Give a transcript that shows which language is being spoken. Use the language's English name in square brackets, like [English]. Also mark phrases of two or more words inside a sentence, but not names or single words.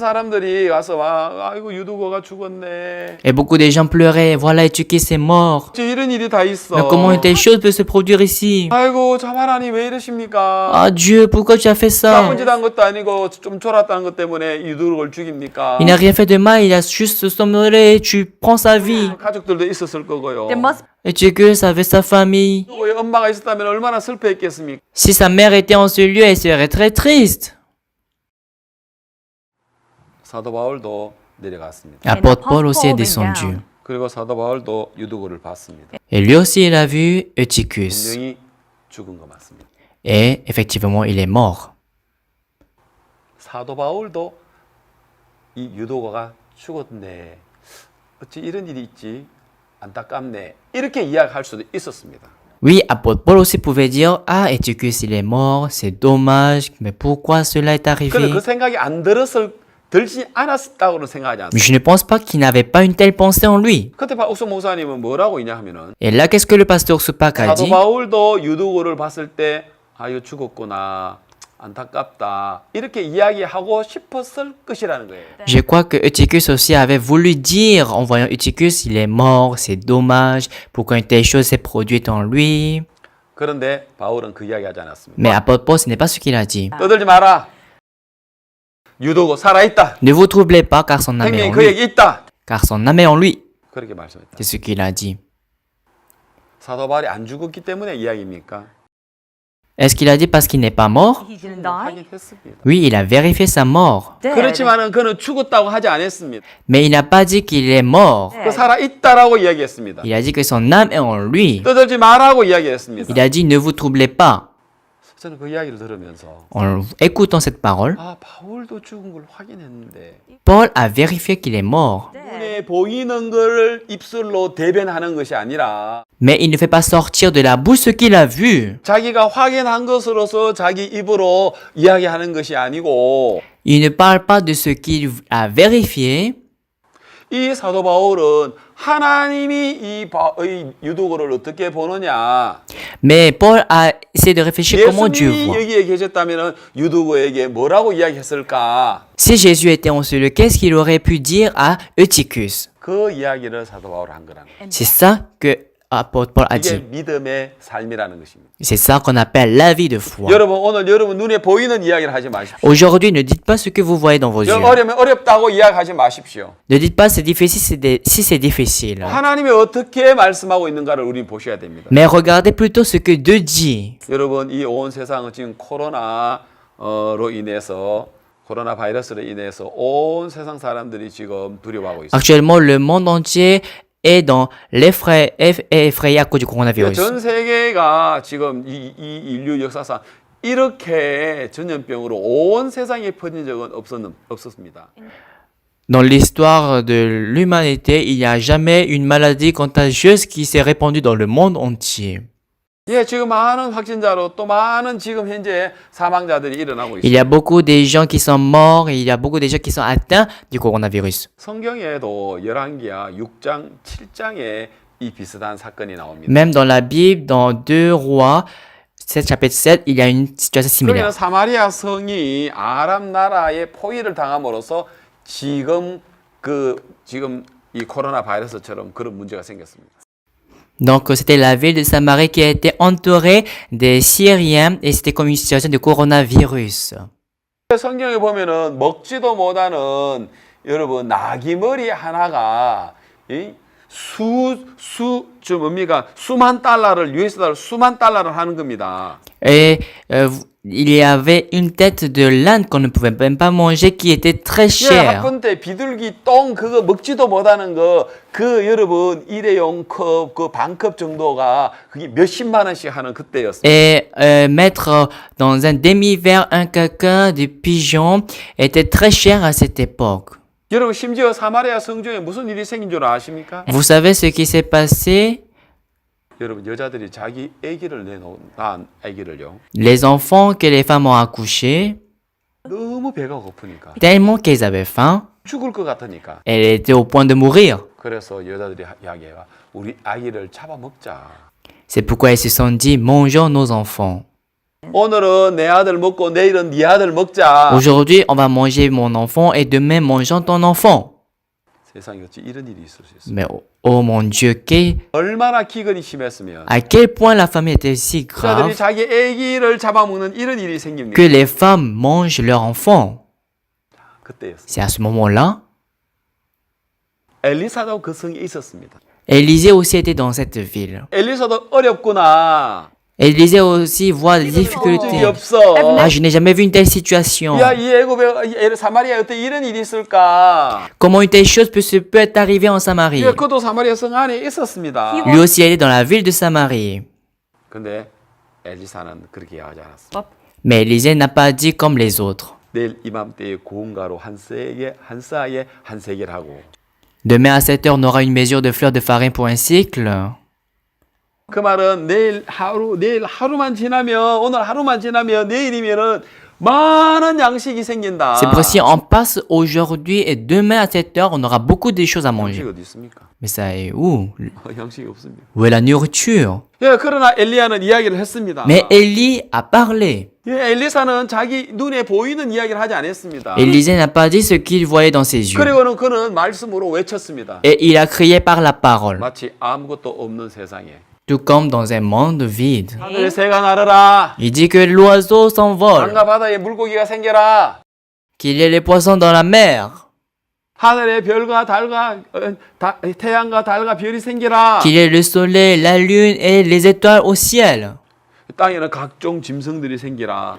[Korean] 사람들이 와서 와, 아이고 유도고가 죽었네. [French] Et beaucoup de gens pleuraient. Voilà, Eutychus est mort. [Korean] 어째 이런 일이 다 있어. [French] Mais comment une telle chose peut se produire ici? [Korean] 아이고 참 하나님 왜 이러십니까? [French] Ah Dieu, pourquoi tu as fait ça? [Korean] 나쁜 짓 한 것도 아니고 좀 졸았다는 것 때문에 유도고를 죽입니까? [French] Il n'a rien fait de mal, il a juste somnolé. Tu prends sa vie. [Korean] 가족들도 있었을 거고요. [English] There must [French] Eutychus avait sa famille. [Korean] 유도고의 엄마가 있었다면 얼마나 슬퍼했겠습니까? [French] Si sa mère était en ce lieu, elle serait très triste. [Korean] 사도 바울도 내려갔습니다. [French] L'apôtre Paul aussi est descendu. [Korean] 그리고 사도 바울도 유도고를 봤습니다. [French] Et lui aussi, il a vu Eutychus. [Korean] 분명히 죽은 거 맞습니다. [French] Et effectivement, il est mort. [Korean] 사도 바울도 이 유도고가 죽었네. 어찌 이런 일이 있지? 안타깝네. 이렇게 이야기할 수도 있었습니다. [French] Oui, apôtre Paul aussi pouvait dire, ah, Eutychus, il est mort, c'est dommage, mais pourquoi cela est [Korean] 그런데 [French] arrivé? [Korean] 그 생각이 들지 않았다고는 생각하지 [French] Mais [Korean] 않습니다. [French] je ne pense pas qu'il n'avait pas une telle pensée en lui. [Korean] 그때 박옥수 목사님은 뭐라고 있냐 하면은 [French] Et là, qu'est-ce que le pasteur Supak a [Korean] 사도 [French] dit? [Korean] 바울도 유도고를 봤을 때 아, 이거 죽었구나. 안타깝다. 이렇게 이야기하고 싶었을 것이라는 거예요. [French] Je crois que Eutychus aussi avait voulu dire, en voyant Eutychus, il est mort, c'est dommage, pourquoi une telle chose s'est produite en lui. [Korean] 그런데 바울은 그 이야기 하지 않았습니다. [French] Mais apôtre Paul, ce n'est pas ce qu'il a dit. [Korean] 떠들지 마라. 유도고 살아있다. [French] Ne vous troublez pas, car son âme est [Korean] 생명이 [French] en lui. [Korean] 그에게 있다. [French] Car son âme est en lui. [Korean] 그렇게 말씀했다. [French] C'est ce qu'il a dit. [Korean] 사도 바울이 안 죽었기 때문에 이야기입니까? [French] Est-ce qu'il a dit parce qu'il n'est pas mort? [English] he didn't die. [Korean] 하긴 했습니다. [French] Oui, il a vérifié sa mort. [English] Dead. [Korean] 그렇지만은 그는 죽었다고 하지 않았습니다. [French] Mais il n'a pas dit qu'il est mort. [Korean] 그 살아있다라고 이야기했습니다. [French] Il a dit que son âme est en lui. [Korean] 떠들지 마라고 이야기했습니다. [French] Il a dit ne vous troublez pas. [Korean] 저는 그 이야기를 들으면서 [French] En écoutant cette parole, [Korean] 아, 바울도 죽은 걸 확인했는데 [French] Paul a vérifié qu'il est mort. [Korean] 눈에 보이는 걸 입술로 대변하는 것이 아니라 [French] Mais il ne fait pas sortir de la bouche ce qu'il a vu. [Korean] 자기가 확인한 것으로서 자기 입으로 이야기하는 것이 아니고 [French] Il ne parle pas de ce qu'il a vérifié. [Korean] 이 사도 바울은 하나님이 이 유도고를 어떻게 보느냐. [French] Mais Paul a essayé de réfléchir comment Dieu [Korean] 예수님이 [French] voit. [Korean] 여기에 계셨다면 유도고에게 뭐라고 이야기했을까? [French] Si Jésus était en ce lieu, qu'est-ce qu'il aurait pu dire à Eutychus? [Korean] 그 이야기를 사도 바울이 한 거라는 거예요. [French] C'est ça que apôtre Paul a [Korean] 이게 [French] dit. [Korean] 믿음의 삶이라는 것입니다. [French] C'est ça qu'on appelle la vie de foi. [Korean] 여러분 오늘 여러분 눈에 보이는 이야기를 하지 마십시오. [French] Aujourd'hui, ne dites pas ce que vous voyez dans vos yeux. [Korean] 어려면 어렵다고 이야기하지 마십시오. [French] Ne dites pas c'est difficile si c'est difficile. [Korean] 하나님이 어떻게 말씀하고 있는가를 우리는 보셔야 됩니다. [French] Mais regardez plutôt ce que Dieu dit. [Korean] 여러분 이 온 세상은 지금 코로나로 인해서 코로나 바이러스로 인해서 온 세상 사람들이 지금 두려워하고 있습니다. [French] Actuellement, le monde entier est dans effrayé à cause du coronavirus. [Korean] 전 세계가 지금 이 인류 역사상 이렇게 전염병으로 온 세상에 퍼진 적은 없었습니다. [French] Dans l'histoire de l'humanité, il n'y a jamais une maladie contagieuse qui s'est répandue dans le monde entier. [Korean] 예, 지금 많은 확진자로 또 많은 지금 현재 사망자들이 일어나고 [French] Il y [Korean] 있습니다. [French] a beaucoup de gens qui sont morts et il y a beaucoup de gens qui sont atteints du coronavirus. [Korean] 성경에도 열왕기야 6장, 7장에 이 비슷한 사건이 나옵니다. [French] Même dans la Bible, dans 2 Rois, 7, chapitre 7, il y a une situation [Korean] 그러면 [French] similaire. [Korean] 사마리아 성이 아람 나라의 포위를 당함으로써 지금 이 코로나 바이러스처럼 그런 문제가 생겼습니다. [French] Donc, c'était la ville de Samarie qui a été entourée des Syriens et c'était comme une situation de coronavirus. [Korean] 성경에 보면은 먹지도 못하는 여러분 나귀 머리 하나가 수만 달러를 US 달러 수만 달러를 하는 겁니다. [French] Et il y avait une tête de l'âne qu'on ne pouvait même pas manger qui était très [Korean] 예, [French] chère. [Korean] 학군 비둘기 똥 그거 먹지도 못하는 그 여러분 일회용 컵 그 반컵 정도가 그게 몇십만 원씩 하는 그때였어요. [French] Et mettre dans un demi-verre un caca de pigeon était très cher à cette époque. [Korean] 여러분 심지어 사마리아 성중에 무슨 일이 생긴 줄 아십니까? [French] Vous savez ce qui s'est passé? [Korean] 여러분 여자들이 자기 아기를 낳은 아기를요. [French] Les enfants que les femmes ont accouchés, [Korean] 너무 배가 고프니까 [French] tellement qu'elles avaient faim, [Korean] 죽을 것 같으니까. [French] elles étaient au point de mourir. [Korean] 그래서 여자들이 이야기해요. 우리 아기를 잡아먹자. [French] C'est pourquoi elles se sont dit, mangeons nos enfants. [Korean] 오늘은 내 아들 먹고 내일은 네 아들 먹자. [French] Aujourd'hui, on va manger mon enfant et demain, mangeons ton enfant. [Korean] 세상에 어찌 이런 일이 있을 수 있어요. [French] Mais oh mon Dieu, [Korean] 얼마나 기근이 심했으면 [French] à quel point la famine était si [Korean] 여자들이 [French] grave [Korean] 자기 아기를 잡아먹는 이런 일이 생깁니다. [French] que les femmes mangent leurs enfants. [Korean] 그때였어요. [French] C'est à ce moment-là. [Korean] 엘리사도 그 성에 있었습니다. [French] Élisée aussi était dans cette ville. [Korean] 엘리사도 어렵구나. [French] Élisée aussi voit des [Korean] 적이 [French] difficultés. [Korean] 없어. [French] Ah, je n'ai jamais vu une telle situation. [Korean] 야, 이 애굽에 사마리아에 어떻게 이런 일이 있을까? [French] Comment une telle chose peut être arrivée en Samarie? [Korean] 예, 그도 사마리아 성 안에 있었습니다. [French] Lui aussi, elle est dans la ville de Samarie. [Korean] 근데 엘리사는 그렇게 이야기하지 않았어. [French] Mais Élisée n'a pas dit comme les autres. [Korean] 내일 이맘때에 고운가루 한 싸에 한 세겔 하고. [French] Demain à 7 heures, on aura une mesure de fleurs de farine pour un cycle. [Korean] 그 말은 내일 하루만 지나면 오늘 하루만 지나면 내일이면은 많은 양식이 생긴다. [French] C'est pour si on passe aujourd'hui et demain à 7 heures, on aura beaucoup de choses à [Korean] 양식이 [French] manger. [Korean] 어디 있습니까? [French] Mais ça est où? [Korean] 양식이 없습니다. [French] Où est la nourriture? [Korean] 예, 그러나 엘리야는 이야기를 했습니다. [French] Mais Élie a parlé. [Korean] 예, 엘리사는 자기 눈에 보이는 이야기를 하지 않았습니다. [French] Élisée n'a pas dit ce qu'il voyait dans ses yeux. [Korean] 그리고는 그는 말씀으로 외쳤습니다. [French] Et il a crié par la parole. [Korean] 마치 아무것도 없는 세상에 [French] Tout comme dans un monde vide. [Korean] 하늘의 새가 날아라. [French] Il dit que l'oiseau s'envole. [Korean] 강과 바다에 물고기가 생겨라. [French] Qu'il y ait les poissons dans la mer. [Korean] 하늘의 별과 달과 태양과 달과 별이 생겨라. [French] Qu'il y ait le soleil, la lune et les étoiles au ciel. [Korean] 땅에는 각종 짐승들이 생기라.